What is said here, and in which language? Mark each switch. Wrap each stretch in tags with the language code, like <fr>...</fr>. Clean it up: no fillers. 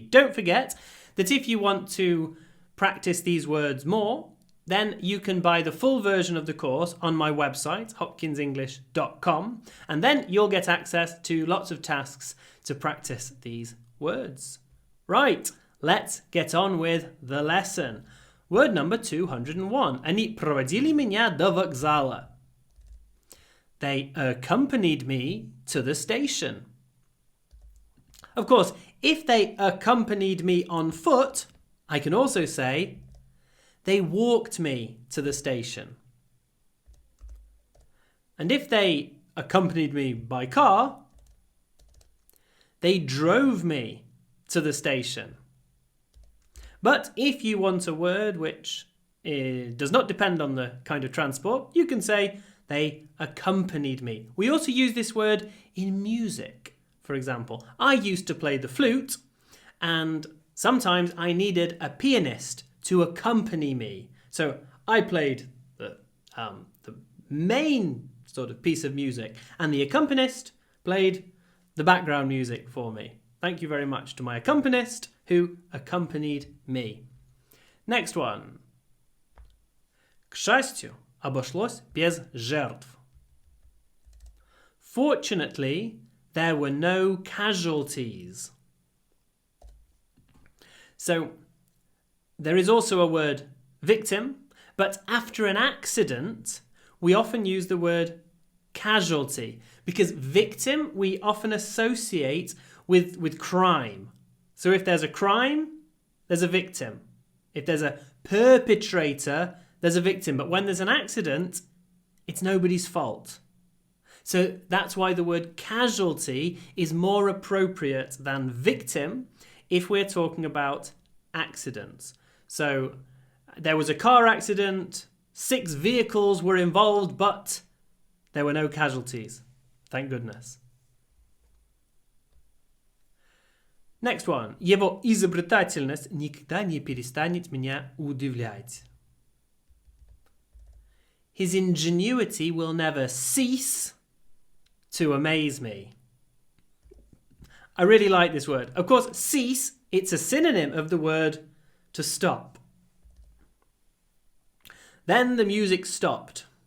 <en>Don't forget that if you want to practice these words more, then you can buy the full version of the course on my website, hopkinsenglish.com, and then you'll get access to lots of tasks to practice these words. Right, let's get on with the lesson. Word number 201.</en> <ru>Они проводили меня до вокзала.</ru> <en>They accompanied me to the station. Of course, if they accompanied me on foot, I can also say they walked me to the station. And if they accompanied me by car, they drove me to the station. But if you want a word which does not depend on the kind of transport, you can say they accompanied me. We also use this word in music. For example, I used to play the flute, and sometimes I needed a pianist to accompany me. So I played the main sort of piece of music, and the accompanist played the background music for me. Thank you very much to my accompanist who accompanied me. Next one.</en> <ru>К счастью, обошлось без жертв.</ru> <en>Fortunately, there were no casualties. So, there is also a word victim, but after an accident, we often use the word casualty, because victim we often associate with crime. So if there's a crime, there's a victim. If there's a perpetrator, there's a victim. But when there's an accident, it's nobody's fault. So that's why the word casualty is more appropriate than victim if we're talking about accidents. So there was a car accident, 6 vehicles were involved, but there were no casualties. Thank goodness. Next one.</en> <ru>Его изобретательность никогда не перестанет меня удивлять.</ru> <en>His ingenuity will never cease to amaze me. I really like this word. Of course, cease, it's a synonym of the word to stop. Then the music stopped.</en>